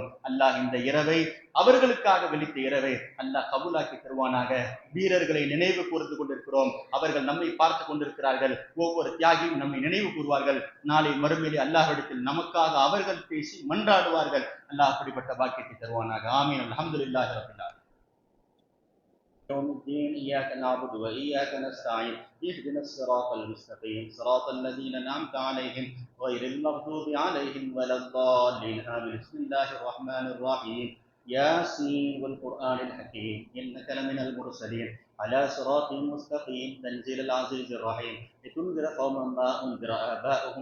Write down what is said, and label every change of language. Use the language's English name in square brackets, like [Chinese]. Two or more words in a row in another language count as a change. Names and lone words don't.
[Tamil] அல்லாஹ் இந்த இரவை, அவர்களுக்காக விழித்த இரவை அல்லாஹ் கபூலாக்கி தருவானாக. வீரர்களை நினைவு கூர்ந்து கொண்டிருக்கிறோம், அவர்கள் நம்மை பார்த்து கொண்டிருக்கிறார்கள். ஒவ்வொரு தியாகியும் நம்மை நினைவு கூறுவார்கள். நாளை மறுமையிலே அல்லாஹ்விடத்தில் நமக்காக அவர்கள் பேசி மன்றாடுவார்கள். அல்லாஹ் அப்படிப்பட்ட பாக்கியத்தை தருவானாக. [Arabic] آمين. الحمد لله رب العالمين. يوم الدين إياك نعبد وإياك نستعين اهدنا الصراط المستقيم صراط الذين أنعمت عليهم غير المغضوب عليهم ولا الضالين آمين. بسم الله الرحمن الرحيم. ياسين والقرآن الحكيم إنك لمن المرسلين على صراط مستقيم تنزيل العزيز الرحيم لتنذر قوما ما أنذر آباؤهم